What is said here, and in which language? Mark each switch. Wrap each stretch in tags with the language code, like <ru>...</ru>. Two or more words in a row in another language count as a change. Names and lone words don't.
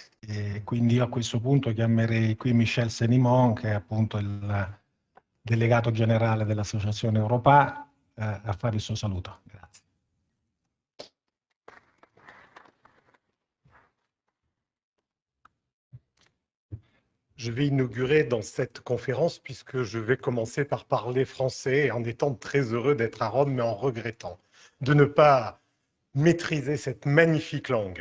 <it>e quindi io a questo punto chiamerei qui Michel Senimon, che è appunto il delegato generale dell'Associazione Europa, a fare il suo saluto. Grazie.</it> <fr>Je vais inaugurer dans cette conférence puisque je vais commencer par parler français en étant très heureux d'être à Rome, mais en regrettant de ne pas maîtriser cette magnifique langue.</fr>